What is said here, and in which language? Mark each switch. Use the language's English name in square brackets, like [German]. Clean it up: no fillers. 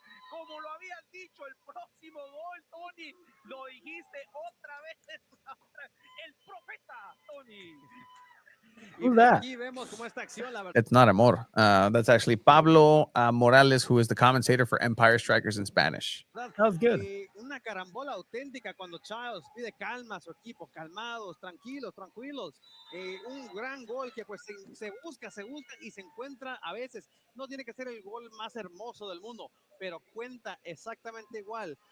[Spanish] Como lo habías dicho, el próximo gol, Tony, lo dijiste otra vez, el profeta, Tony. [English] Who's that? It's not Amor. That's actually Pablo Morales, who is the commentator for Empire Strikers in Spanish. That was good. [Spanish] Una carambola auténtica cuando Charles pide calma a su equipo, calmados, tranquilos. Un gran gol que pues se busca y se encuentra a veces. No tiene que ser el gol más hermoso del mundo, pero cuenta exactamente igual.